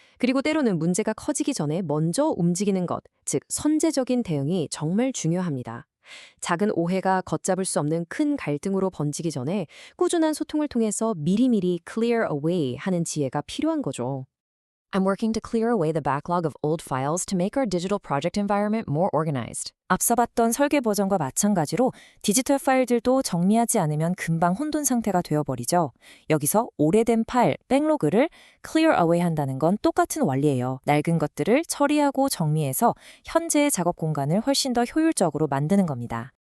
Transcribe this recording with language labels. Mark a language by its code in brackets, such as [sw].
[ko] 그리고 때로는 문제가 커지기 전에 먼저 움직이는 것, 즉 선제적인 대응이 정말 중요합니다. 작은 오해가 걷잡을 수 없는 큰 갈등으로 번지기 전에 꾸준한 소통을 통해서 미리미리 clear away 하는 지혜가 필요한 거죠. [en] I'm working to clear away the backlog of old files to make our digital project environment more organized. [ko] 앞서 봤던 설계 버전과 마찬가지로 디지털 파일들도 정리하지 않으면 금방 혼돈 상태가 되어버리죠. 여기서 오래된 파일, 백로그를 clear away 한다는 건 똑같은 원리예요. 낡은 것들을 처리하고 정리해서 현재의 작업 공간을 훨씬 더 효율적으로 만드는 겁니다.